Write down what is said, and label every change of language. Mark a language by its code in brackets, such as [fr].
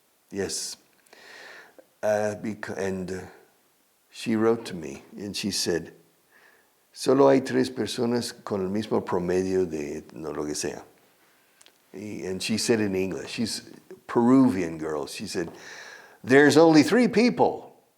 [en] Yes. And she wrote to me and she said, [es] Solo hay 3 personas con el mismo promedio de no, lo que sea. [en] And she said in English, she's a Peruvian girl, she said, there's only 3 people.